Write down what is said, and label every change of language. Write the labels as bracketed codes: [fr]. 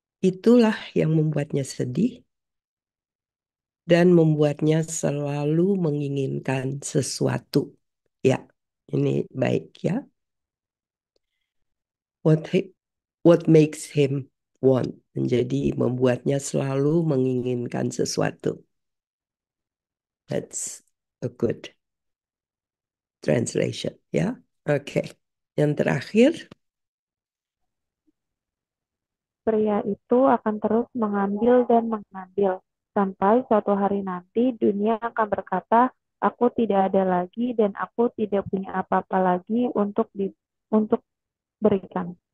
[id] Itulah yang membuatnya sedih dan membuatnya selalu menginginkan sesuatu. Ya, ini baik ya. [en] What makes him want? [id] Menjadi membuatnya selalu menginginkan sesuatu. [en] That's a good translation ya. [id] Oke. Yang terakhir, Pria itu akan terus mengambil dan mengambil, sampai suatu hari nanti dunia akan berkata, aku tidak ada lagi dan aku tidak punya apa-apa lagi untuk berikan.